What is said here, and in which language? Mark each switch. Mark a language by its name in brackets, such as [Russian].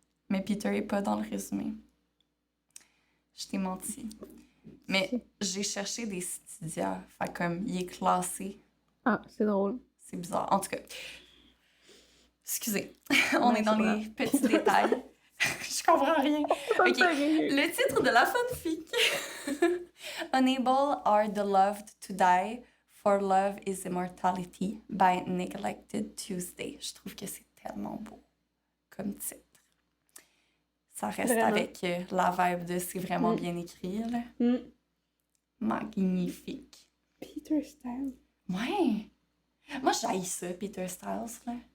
[French] Mais Peter est pas dans le résumé. Je t'ai menti. Mais j'ai cherché des Stydia. Fait comme, il est classé. Ah, c'est drôle. C'est bizarre. En tout cas, excusez. On est dans les petits détails. Je comprends rien. OK. Le titre de la fanfic. [English] Unable are the loved to die, for love is immortality by Neglected Tuesday. [French] Je trouve que c'est tellement beau comme titre. Ça reste vraiment avec la vibe de c'est vraiment bien écrit, là. Magnifique. Peter Styles. Ouais. Moi, j'haïs ça, Peter Styles, là.